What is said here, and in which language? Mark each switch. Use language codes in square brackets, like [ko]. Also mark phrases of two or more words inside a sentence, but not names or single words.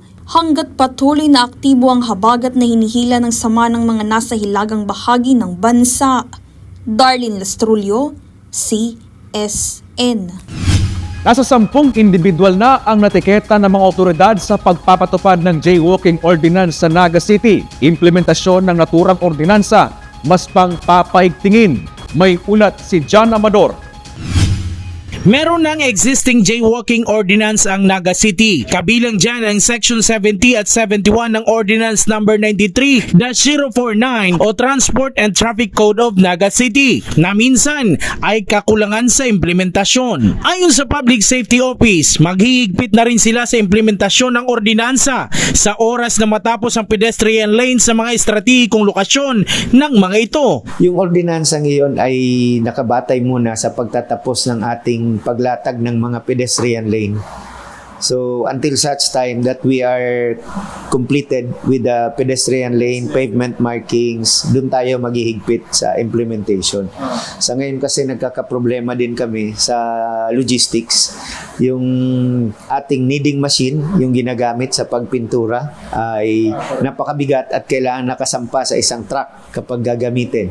[tl] Hanggat patuloy na aktibo ang habagat na hinihila ng sama ng mga nasa hilagang bahagi ng bansa. Darlene Lastrullo, CSN. Nasa 10 individual na ang natiketa ng mga otoridad sa pagpapatupad ng [en] jaywalking ordinance [tl] sa Naga City. Implementasyon ng naturang ordinansa, mas pang papaigtingin. May ulat si John Amador. Meron ng [en] existing jaywalking ordinance [tl] ang Naga City. Kabilang dyan ang Section 70 at 71 ng Ordinance Number 93-049 o Transport and Traffic Code of Naga City na minsan ay kakulangan sa implementasyon. Ayon sa Public Safety Office, maghihigpit na rin sila sa implementasyon ng ordinansa sa oras na matapos ang [en] pedestrian lane [tl] sa mga estratehikong lokasyon ng mga ito. Yung ordinansa ngayon ay nakabatay muna sa pagtatapos ng ating paglatag ng mga [en] pedestrian lane. So until such time that we are completed with the pedestrian lane, pavement markings, [tl] dun tayo maghihigpit sa implementation. Sa ngayon kasi nagkakaproblema din kami sa logistics yung ating [en] kneading machine, [tl] yung ginagamit sa pagpintura, ay napakabigat at kailangan nakasampa sa isang truck kapag gagamitin.